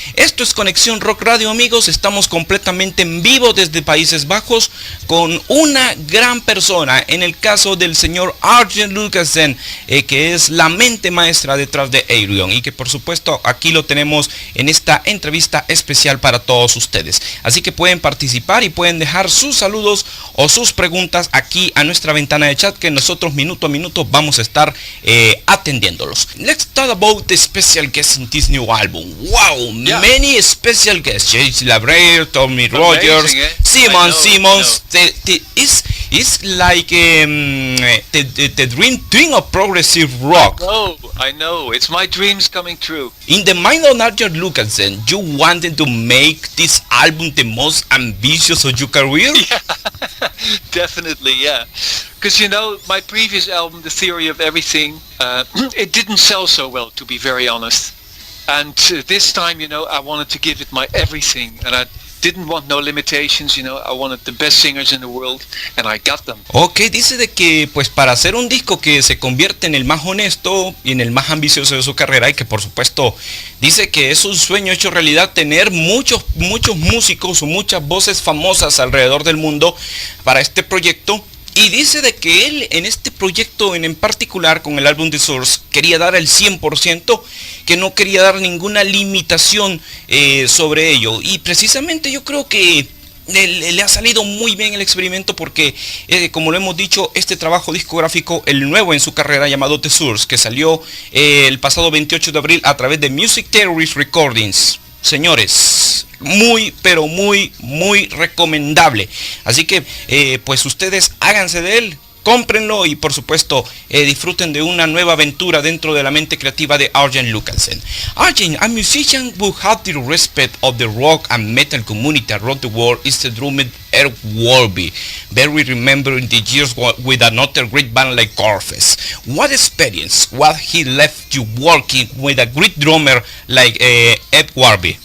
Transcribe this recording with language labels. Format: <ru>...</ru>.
<es>Esto es Conexión Rock Radio, amigos. Estamos completamente en vivo desde Países Bajos con una gran persona, en el caso del señor Arjen Lucassen, que es la mente maestra detrás de Ayreon y que por supuesto aquí lo tenemos en esta entrevista especial para todos ustedes. Así que pueden participar y pueden dejar sus saludos o sus preguntas aquí a nuestra ventana de chat, que nosotros minuto a minuto vamos a estar atendiéndolos.</es> <en>Let's talk about the special guests in this new album. Wow, yeah. Many special guests. James Labrere, Tommy Rogers, Simmons. It's like the dream of progressive rock. I know. It's my dreams coming true. In the mind of Arjen Lucassen, you wanted to make this album the most ambitious of your career? Yeah, definitely, yeah. Because, my previous album, The Theory of Everything, it didn't sell so well, to be very honest. And this time, I wanted to give it my everything. And I didn't want no limitations, I wanted the best singers in the world, and I got them.</en> <es>Ok, dice de que pues para hacer un disco que se convierte en el más honesto y en el más ambicioso de su carrera, y que por supuesto dice que es un sueño hecho realidad tener muchos músicos o muchas voces famosas alrededor del mundo para este proyecto. Y dice de que él en este proyecto en particular con el álbum The Source quería dar el 100%, que no quería dar ninguna limitación sobre ello. Y precisamente yo creo que le ha salido muy bien el experimento porque, como lo hemos dicho, este trabajo discográfico, el nuevo en su carrera llamado The Source, que salió el pasado 28 de abril a través de Music Terrorist Recordings. Señores, muy pero muy recomendable. Así que pues ustedes háganse de él, cómprenlo y por supuesto disfruten de una nueva aventura dentro de la mente creativa de Arjen Lucassen.</es> <en>Arjen, a musician who had the respect of the rock and metal community around the world, is the drummer Eric Warby, very remembered in the years with another great band like Corfes. What experience, what he left you working with a great drummer like Ed Warby?</en>